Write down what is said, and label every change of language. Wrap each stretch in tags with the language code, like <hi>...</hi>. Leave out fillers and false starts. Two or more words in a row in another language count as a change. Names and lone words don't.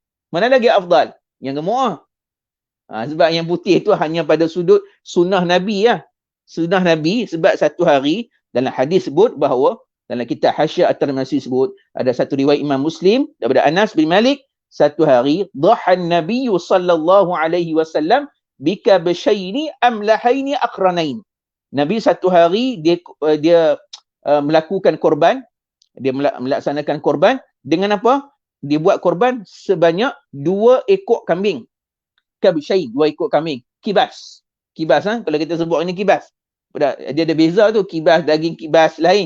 <ms>Mana lagi afdal? Yang gemuk sebab yang putih tu hanya pada sudut sunnah Nabi lah. Sunnah Nabi, sebab satu hari dalam hadis sebut bahawa dalam kitab Hasyiah At-Tirmizi sebut ada satu riwayat Imam Muslim daripada Anas bin Malik, satu hari dhahan Nabi</ms> <ar>صلى الله عليه وسلم بكبشين أملحين أقرنين.</ar> <ms>Nabi satu hari dia melakukan korban, dia melaksanakan korban dengan apa? Dia buat korban sebanyak 2 ekor kambing. Kabshain, 2 ekor kambing. Kibas. Kibas kalau kita sebut ini kibas. Dia ada beza tu, kibas, daging kibas lain.</ms>